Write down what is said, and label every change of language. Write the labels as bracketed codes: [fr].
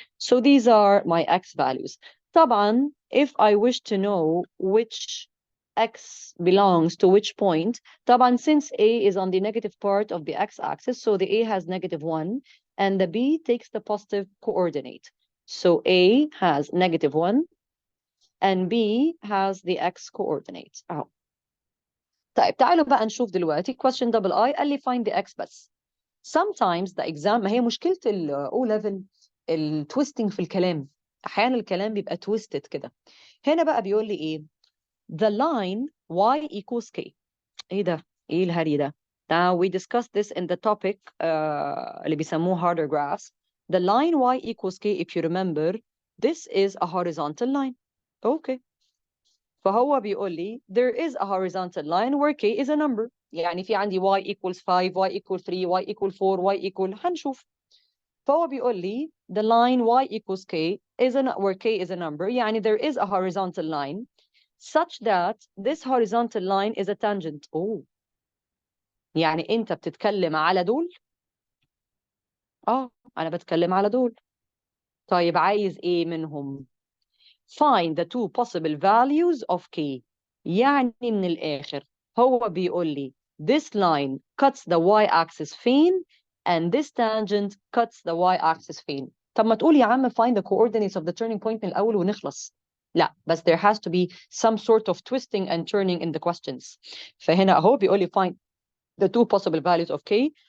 [en] So these are my x values. طبعا if I wish to know which x belongs to which point, طبعا since A is on the negative part of the x-axis, so the A has negative 1 and the B takes the positive coordinate. So A has negative 1 and B has the x coordinates. [ar] أهو. طيب تعالوا بقى نشوف دلوقتي question double I قال لي [en] find the x [ar] بس. [en] Sometimes the exam, [ar] ما هي مشكلة ال O level التويستنج في الكلام. أحيانا الكلام بيبقى twisted كده. هنا بقى بيقول لي إيه؟ [en] The line y equals k. [ar] إيه ده؟ إيه الهري ده؟ [en] Now we discussed this in the topic [ar] اللي بيسموه [en] harder graphs. The line y equals k, if you remember, this is a horizontal line. Okay. [ar] فهو بيقول لي [en] there is a horizontal line where k is a number. [ar] يعني في عندي y equals 5, y equals 3, y equals 4, y equals هنشوف. [en] فهو بيقول لي the line y equals k is where k is a number. يعني there is a horizontal line such that this horizontal line is a tangent. [ar] Oh. يعني أنت بتتكلم على دول؟ أنا بتكلم على دول. طيب عايز إيه منهم؟ [en] Find the two possible values of k. [ar] يعني من الآخر هو بيقول لي [en] this line cuts the y-axis فين and this tangent cuts the y-axis فين. [ar] طب ما تقول يا عم [en] find the coordinates of the turning point [ar] من الأول ونخلص. لا, بس [en] there has to be some sort of twisting and turning in the questions. فهنا أهو بيقول لي find the two possible values of k.